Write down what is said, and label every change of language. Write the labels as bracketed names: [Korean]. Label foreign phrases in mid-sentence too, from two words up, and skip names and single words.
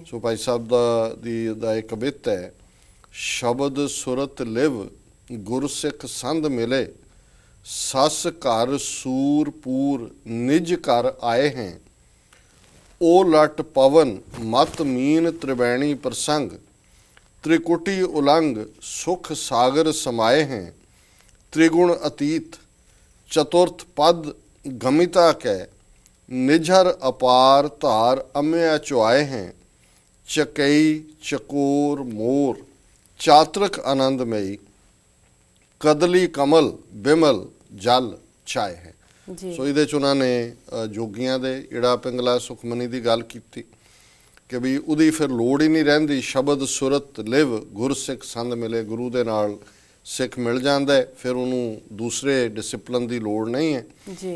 [Punjabi] ਸੋ ਭਾਈ ਸਾਹਿਬ ਦਾ ਇੱਕ ਕਵਿਤ ਹੈ, [Braj] ਸ਼ਬਦ ਸੁਰਤ ਲਿਵ ਗੁਰਸਿੱਖ ਸੰਧ ਮਿਲੇ, ਸਸ ਘਰ ਸੂਰ ਪੂਰ ਨਿਜ ਘਰ ਆਏ ਹੈ, ਓ ਲਟ ਪਵਨ ਮਤ ਮੀਨ ਤ੍ਰਿਵੈਣੀ ਪ੍ਰਸੰਗ, त्रिकुटी उलंग सुख सागर समाये हैं, त्रिगुण अतीत चतुर्थ पद गमिता कै, निझर अपार धार अम्या चुआए हैं, चकई चकोर मोर चात्रक आनंदमयी, कदली कमल बिमल जल छाए है। [Punjabi] सो ਇਹਦੇ 'ਚ ਉਹਨਾਂ ਨੇ ਜੋਗੀਆਂ ਦੇ ਈੜਾ ਪਿੰਗਲਾ ਸੁਖਮਨੀ ਦੀ ਗੱਲ ਕੀਤੀ ਕਿ ਵੀ ਉਹਦੀ ਫਿਰ ਲੋੜ ਹੀ ਨਹੀਂ ਰਹਿੰਦੀ, [Braj] ਸ਼ਬਦ ਸੁਰਤ ਲਿਵ ਗੁਰਸਿੱਖ ਸੰਦ ਮਿਲੇ, [Punjabi] ਗੁਰੂ ਦੇ ਨਾਲ ਸਿੱਖ ਮਿਲ ਜਾਂਦਾ, ਫਿਰ ਉਹਨੂੰ ਦੂਸਰੇ ਡਿਸਪਲਿਨ ਦੀ ਲੋੜ ਨਹੀਂ ਹੈ ਜੀ।